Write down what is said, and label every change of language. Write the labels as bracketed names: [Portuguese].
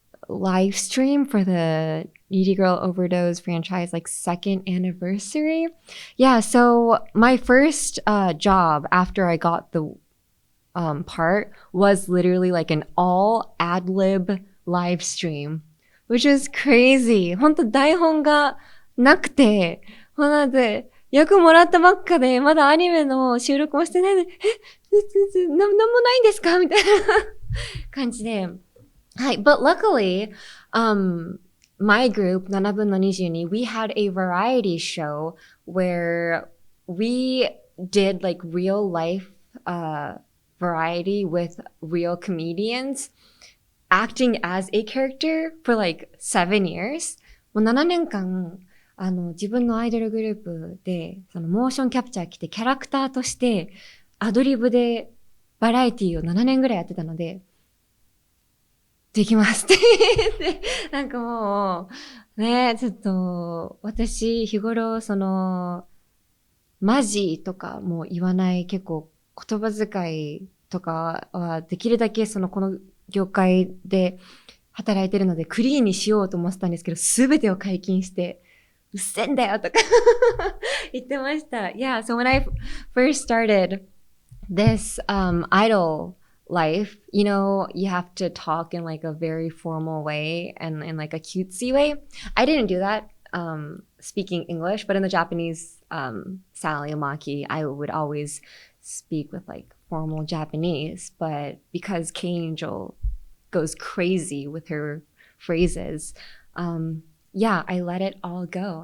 [English] live stream for the Needy Girl Overdose franchise, like second anniversary. Yeah, so my first job after I got the part was literally like an all ad-lib live stream, which was crazy. [Japanese] 本当台本がなくて、なんで役もらったばっかで、まだアニメの収録もしてないので、なんもないんですかみたいな感じで。はい。 [English] But luckily, my group, 7分の22, we had a variety show where we did like real life, variety with real comedians acting as a character for like 7 years. [Japanese] もう7年間、自分のアイドルグループで、そのモーションキャプチャー来てキャラクターとしてアドリブでバラエティを7年ぐらいやってたので、できますって言って、なんかもう、ね、ちょっと、私、日頃、マジとかも言わない結構言葉遣いとかはできるだけこの業界で働いてるのでクリーンにしようと思ってたんですけど、すべてを解禁して、うっせんだよとか言ってました。 [English] Yeah, so when I first started this, idol life, you know, you have to talk in like a very formal way and in like a cutesy way. I didn't do that, speaking English, but in the Japanese, Sally Amaki, I would always speak with like formal Japanese, but because K-Angel goes crazy with her phrases, yeah, I let it all go.